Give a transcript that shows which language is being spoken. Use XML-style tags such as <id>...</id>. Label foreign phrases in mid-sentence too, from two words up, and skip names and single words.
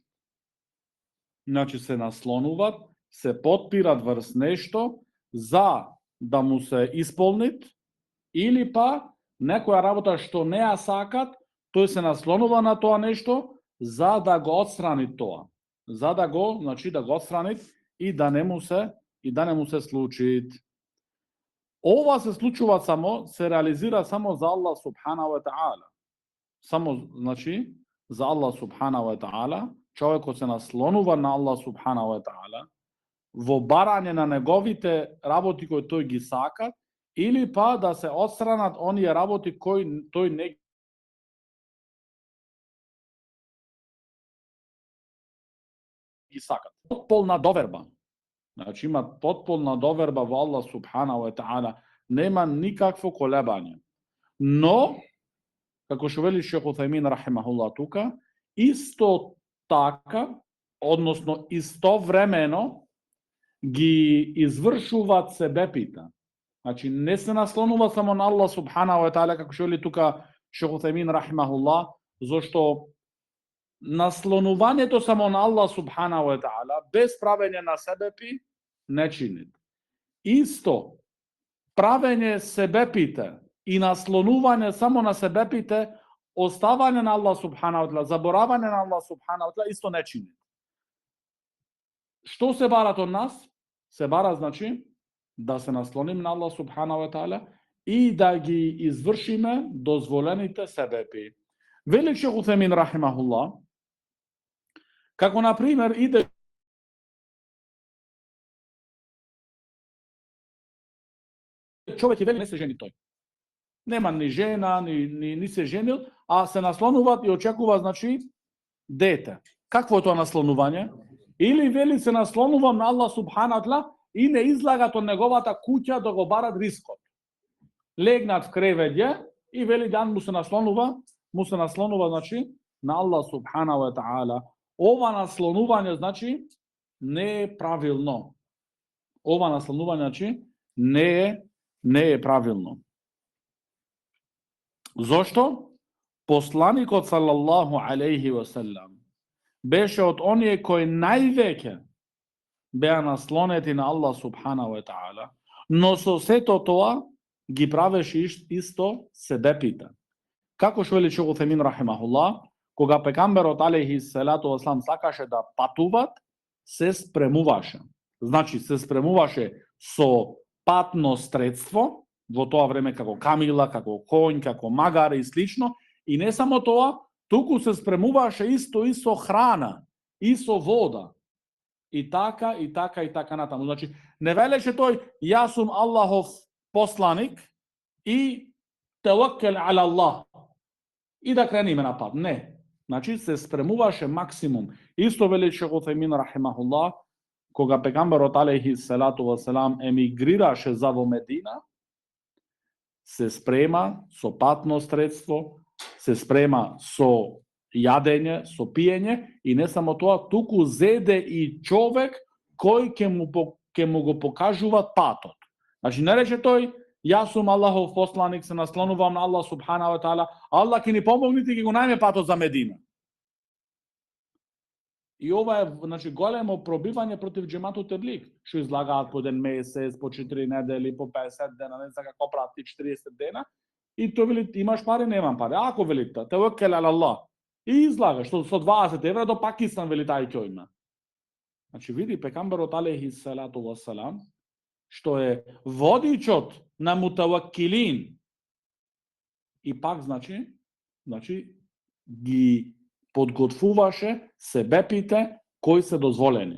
<mk>Значи се наслонуваат, се потпират врз нешто за да му се исполнит, или па некоја работа што не ја сакат, тој се наслонува на тоа нешто за да го отстрани тоа. За да го, значи да го отстрани и да не му се случи. Ова се случува само, се реализира само за</mk> <ar>الله سبحانه وتعالى.</ar> <mk>Само, значи, за</mk> <ar>الله سبحانه وتعالى,</ar> <mk>човекот се наслонува на</mk> <ar>الله سبحانه وتعالى</ar> <mk>во барање на неговите работи кои тој ги сака, или па да се отстранат оние работи кои тој не ги сакат. Потполна доверба. Значи има потполна доверба во</mk> <ar>الله سبحانه وتعالى,</ar> <mk>нема никакво колебање. Но, како што вели Шейх Утајмин рахимахуллах тука, исто така, односно истовремено ги извршуваат себепите. Значи не се наслонува само на</mk> <ar>الله سبحانه وتعالى,</ar> <mk>како што вели тука Шейх Утајмин рахимахуллах, зашто наслонувањето само на</mk> <ar>الله سبحانه وتعالى</ar> <mk>без правење на себепи не чинит. Исто правење себепите и наслонување само на себепите, оставање на</mk> <ar>الله سبحانه وتعالى,</ar> <mk>заборавање на</mk> <ar>الله سبحانه وتعالى</ar> <mk>исто не чинит. Што се барат од нас? Се бара, значи, да се наслоним на</mk> <ar>الله سبحانه وتعالى</ar> <mk>и да ги извршиме дозволените себепи. Вели Шейх Утајмин рахимахуллах, како на пример иде човек и вели не се жени тој. Нема ни жена, ни се женил, а се наслонуваат и очекува, значи, дете. Какво е тоа наслонување? Или вели се наслонувам на</mk> <ar>الله سبحانه وتعالى</ar> <mk>и не излагат од неговата куќа да го барат рискот. Легнат в кревење и вели дан му се наслонува, значи, на</mk> <ar>الله سبحانه وتعالى.</ar> <mk>Ова наслонување, значи, не е правилно. Ова наслонување, значи, не е правилно. Зошто? Посланикот</mk> <ar>صلى الله عليه وسلم</ar> <mk>беше од оние кои највеќе беа наслонети на</mk> <ar>الله سبحانه وتعالى,</ar> <mk>но со сето тоа ги правеше исто себепите. Како што вели Шейх Утајмин рахимахуллах, кога пегамберот</mk> <ar>عليه الصلاة والسلام</ar> <mk>сакаше да патуват, се спремуваше. Значи се спремуваше со патно средство, во тоа време како камила, како конј, како магаре и слично, и не само тоа, туку се спремуваше исто и со храна, и со вода. и така, и така, и така натаму. Значи, не велеше тој, јас сум Аллахов посланик и</mk> <ar>توكل على الله.</ar> <mk>И да крениме на пат. Не. Значи, се спремуваше максимум. Исто вели Шейх Утхаймин рахимахуллах, кога пегамберот</mk> <ar>عليه الصلاة والسلام</ar> <mk>емигрираше за во Медина, се спрема со патно средство, се спрема со јадење, со пиење и не само тоа, туку зеде и човек кој ќе му го покажува патот. Значи не рече тој, јас сум Аллахов посланик, се наслонувам на</mk> <ar>الله سبحانه وتعالى,</ar> <mk>Аллах ќе ни помогне и ќе го најме патот за Медина. И ова е, значи, големо пробивање против џематот Теблиг, што излагаат по еден месец, по 4 недели, по 50 дена, не знам како прават 40 дена, и тој вели, имаш пари, немам пари. Ако вели,</mk> <ar>توكل على الله,</ar> <mk>и излага, што со 20 евра до Пакистан вели тај ќе има. Значи, види, пекамберот</mk> <ar>عليه الصلاة والسلام,</ar> <mk>што е водичот на мутаваккилин, и пак, значи, ги подготвуваше себепите кои се дозволени.</mk>